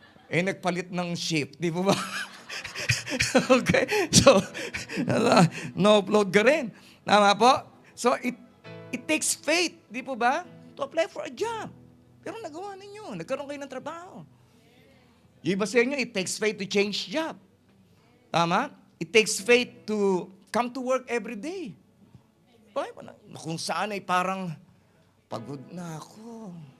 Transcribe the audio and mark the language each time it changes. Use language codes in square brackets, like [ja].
[tl] Nagpalit ng shift. Di po ba? Okay? So, no-upload ka rin. Tama po? [en] So, it takes faith. [tl] Di po ba? [en] To apply for a job. [tl] Pero nagawa ninyo. Nagkaroon kayo ng trabaho. Yung iba sa inyo, [en] it takes faith to change job. [tl] Tama? [en] It takes faith to come to work every day. [tl] Kung saan ay parang pagod na ako.